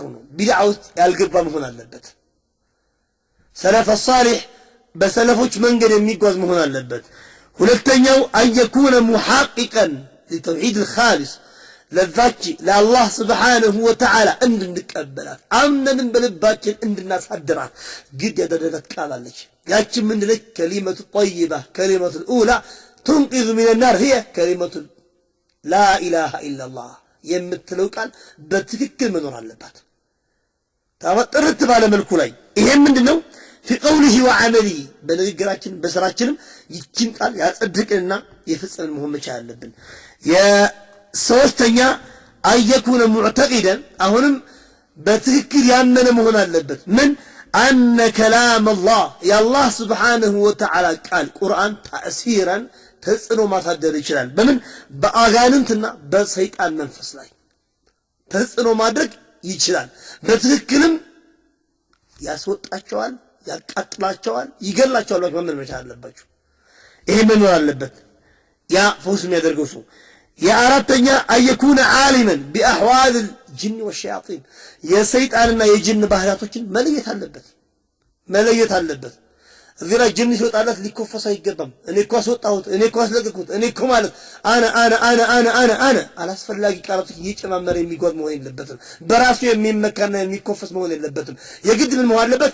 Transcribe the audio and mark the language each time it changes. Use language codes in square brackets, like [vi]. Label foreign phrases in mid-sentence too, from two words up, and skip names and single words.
[am] ነው። ቢድዓ ውስጥ ያልገባ መሆን አለበት። [ar] سلف صالح [am] በሰለፎች መንገድ የሚጓዝ መሆን አለበት። ሁለተኛው [ar] أن يكون محققا للتوحيد الخالص [am] ለዛች ለአላህ [ar] سبحانه وتعالى [am] እንድንቀበላት አምነን በልባችን እንድናሳድራት ግድ ያደረገት ቃል አለች። ያቺ ምንድነች? [ar] كلمة طيبة كلمة الأولى تنقذ من النار هي كلمة لا إله إلا الله [am] የምትለው ቃል በትክክል መኖር አለባት። ታወጥርት ባለ መልኩ ላይ ይሄ ምንድነው? [ar] في قوله وعمله [am] በንግግራችን በስራችንም ይችን ቃል ያጸድቅና የፈጸመን መሆን መቻል አለብን። የሶስተኛ [ar] أن يكون معتقدا [am] አሁንም በትክክል ያመነ መሆን አለበት። ምን [ar] أن كلام الله [am] የአላህ [ar] سبحانه وتعالى [am] ቃል ቁርአን ተእሲራን ተጽዕኖ ማሳደር ይችላል። በምን በአጋንንትና በሰይጣን መንፈስ ላይ ተጽዕኖ ማድረግ ይችላል። በትክክልም ያስወጣቸዋል፣ ያቃጥላቸዋል፣ ይገላቸዋል። ማመን መቻል አለባችሁ። ይሄ መኖር አለበት ያ ፈውስ የሚያደርገው ሰው። የአራተኛ [ar] أن يكون عالما بأحوال الجن والشياطين [am] የሰይጣንና የጅን ባህሪያቶችን መለየት አለበት። እዚህ ላይ ጅን ሲወጣለት ሊኮፈስ አይገባም። እኔ እኮ አስወጣሁት፣ እኔ እኮ አስለቀቅኩት፣ እኔ እኮ ማለት አነ አላስፈላጊ ቃላቶች እየጨማመረ የሚጓዝ መሆን የለበትም። በራሱ የሚመካና የሚኮፈስ መሆን የለበትም። የግድ ምን መሆን አለበት?